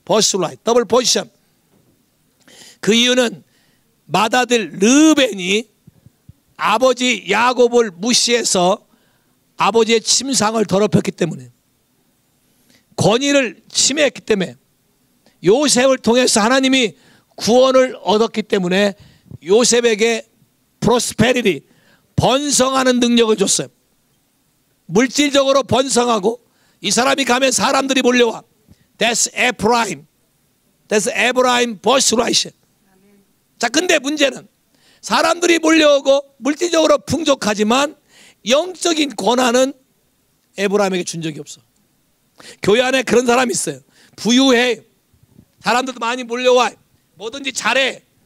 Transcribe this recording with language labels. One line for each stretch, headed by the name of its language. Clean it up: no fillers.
Korean: 버스로 더블 포지션. 그 이유는 맏아들 르벤이 아버지 야곱을 무시해서 아버지의 침상을 더럽혔기 때문에, 권위를 침해했기 때문에, 요셉을 통해서 하나님이 구원을 얻었기 때문에 요셉에게 프로스페리티, 번성하는 능력을 줬어요. 물질적으로 번성하고, 이 사람이 가면 사람들이 몰려와.
English: That's Ephraim. That's Ephraim birthright.
Korean: 자, 근데 문제는 사람들이 몰려오고 물질적으로 풍족하지만 영적인 권한은 에브라임에게 준 적이 없어. 교회 안에 그런 사람이 있어요. 부유해. 사람들도 많이 몰려와. 뭐든지 잘해.